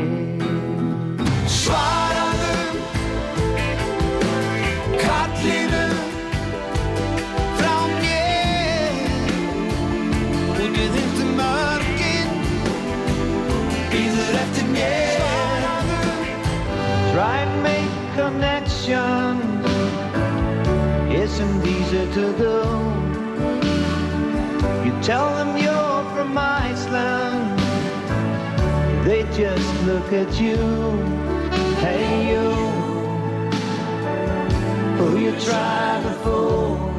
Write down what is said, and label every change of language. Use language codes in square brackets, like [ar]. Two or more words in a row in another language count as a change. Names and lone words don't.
[is] Svaraðu, kallinu frá mér, út við þyrftu mörkin, bíður eftir mér. Svaraðu, [en] try and make connections, isn't easy to do. You tell them you're from Iceland, they just look at you. Hey you, who you try to fool.